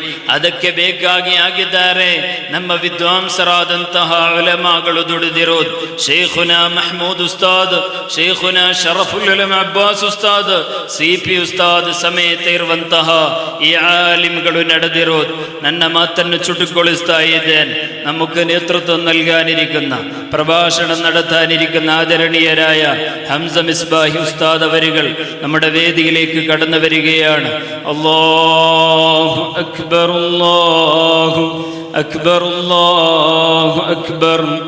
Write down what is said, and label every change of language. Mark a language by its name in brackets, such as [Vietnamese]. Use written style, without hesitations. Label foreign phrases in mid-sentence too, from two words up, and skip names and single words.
[Kannada] ಅದಕ್ಕೆ ಬೇಕಾಗಿ ಆಗಿದ್ದಾರೆ ನಮ್ಮ ವಿದ್ವಾಂಸರಾದಂತಹ ಉಲಮಾಗಳು ದುಡಿದಿರೋದು. ಶೇಖುನಾ ಮಹಮೂದ್ ಉಸ್ತಾದ್, ಶೇಖುನಾ ಶರಫುಲ್ ಉಲಮಾ ಅಬ್ಬಾಸ್ ಉಸ್ತಾದ್, CP ಉಸ್ತಾದ್ ಸಮೇತ ಇರುವಂತಹ ಈ ಆಲಿಮ್ಗಳು ನಡೆದಿರೋದು. ನನ್ನ ಮಾತನ್ನು ಚುಟುಕೊಳಿಸ್ತಾ ಇದ್ದೇನೆ. [Malayalam] നമുക്ക് നേതൃത്വം നൽകാനിരിക്കുന്ന, പ്രഭാഷണം നടത്താൻ ഉസ്താദാനിരിക്കുന്ന ആദരണീയരായ ഹംസ മിസ്ബാഹി ഉസ്താദ് അവരുകൾ നമ്മുടെ വേദിയിലേക്ക് കടന്നു വരികയാണ്. [Arabic] الله أكبر، الله أكبر، الله أكبر.